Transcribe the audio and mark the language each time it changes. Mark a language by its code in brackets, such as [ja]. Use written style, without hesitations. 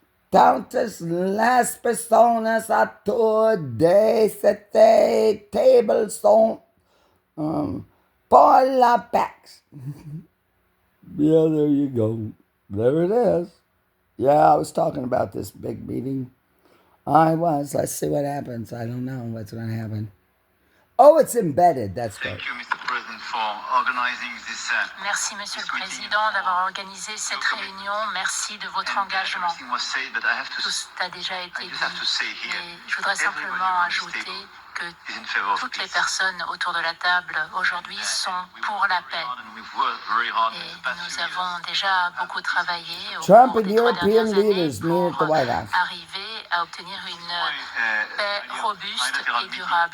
[es] Tantas las personas [fr] a tour de cette table sont pour la pax. [en] Yeah, there you go. There it is. Yeah, I was talking about this big meeting. I was. Let's see what happens. I don't know what's going to happen. Oh, it's embedded. That's great. Thank you, Mr. President, for organizing this. [fr] Merci, Monsieur le Président, d'avoir organisé cette réunion. Merci de votre engagement. Tout a déjà été dit. Et je voudrais simplement ajouter que toutes les personnes autour de la table aujourd'hui sont pour la paix. Et nous avons déjà beaucoup travaillé au cours des 3 dernières années pour arriver à obtenir une paix robuste et durable.